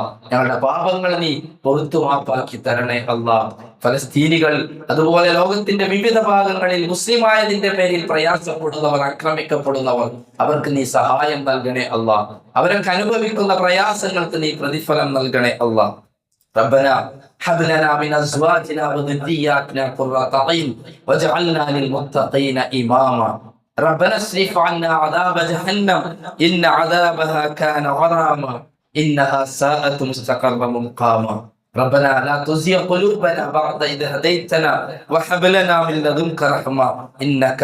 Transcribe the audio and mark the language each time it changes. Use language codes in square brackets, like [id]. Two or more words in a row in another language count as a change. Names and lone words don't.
[ml] ഞങ്ങളുടെ പാപങ്ങൾ നീ പൊറുത്തു മാപ്പാക്കി തരണേ അല്ലാഹ്. ഫലസ്തീനികൾ, അതുപോലെ ലോകത്തിന്റെ വിവിധ ഭാഗങ്ങളിൽ മുസ്ലിമായതിന്റെ പേരിൽ പ്രയാസപ്പെടുന്നവർ, ആക്രമിക്കപ്പെടുന്നവർ, അവർക്ക് നീ സഹായം നൽകണേ അല്ലാഹ്. അവർക്ക് അനുഭവിക്കുന്ന പ്രയാസങ്ങൾക്ക് നീ പ്രതിഫലം നൽകണേ അല്ലാഹ്. [ar] ربنا هب لنا من ازواجنا وذرياتنا قرة اعين واجعلنا للمتقين اماما ربنا اصرف عنا عذاب جهنم ان عذابها كان غراما انها ساءت مستقرا مقاما ربنا لا تزغ قلوبنا بعد إذ هديتنا وهب لنا من لدنك رحمة إنك